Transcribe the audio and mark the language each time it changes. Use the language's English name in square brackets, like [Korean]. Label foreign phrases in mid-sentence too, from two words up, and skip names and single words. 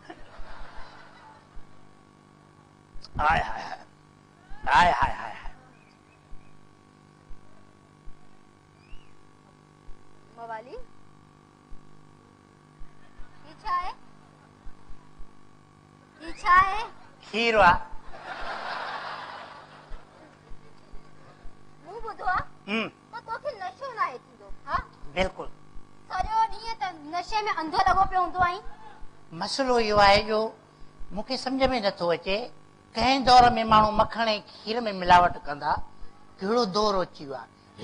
[Sindhi] हाय हाय हाय हाय हाय मवाली ये छा है? ये छा है? खीर वा। मूं ॿुधो आहे त तोखे नशो न आहे थींदो। हा बिल्कुलु सॼो ॾींहुं त नशे में अंधो लॻो पियो हूंदो आहीं। मसइलो इहो आहे जो मूंखे सम्झ में नथो अचे, कंहिं दौर में माण्हू मखण ऐं खीर में मिलावट कंदा, कहिड़ो दौर अची वियो आहे।